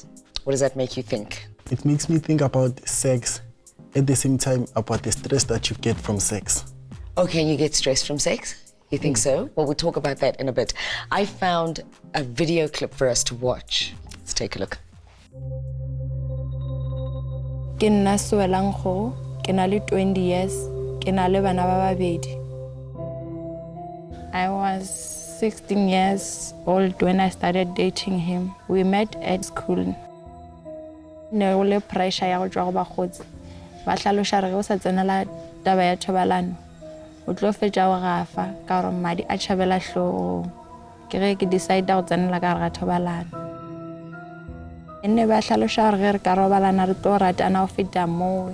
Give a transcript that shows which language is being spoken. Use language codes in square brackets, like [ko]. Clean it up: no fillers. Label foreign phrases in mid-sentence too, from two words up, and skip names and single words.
[en] What does that make you think? It makes me think about sex, at the same time about the stress that you get from sex. Okay, you get stressed from sex? You think so? Well, we'll talk about that in a bit. I found a video clip for us to watch. Let's take a look. [tn] Ke nna Soelanggo, ke na le 20 years, ke na le bana ba babedi. [en] I was 16 years old when I started dating him. We met at school. [tn] Ne go le pressure ya go tswa go bagotsi. Ba tlhalosa re go sa tsenela taba ya thobalano. O tlo fetsa go gafa ka gore madi a tšhabela tlhogo. Ke ge ke decide go tsenela ka gare ga thobalano. Ene ba tlhalosa gore ge re ka robalana re tlo ratana go feta moo.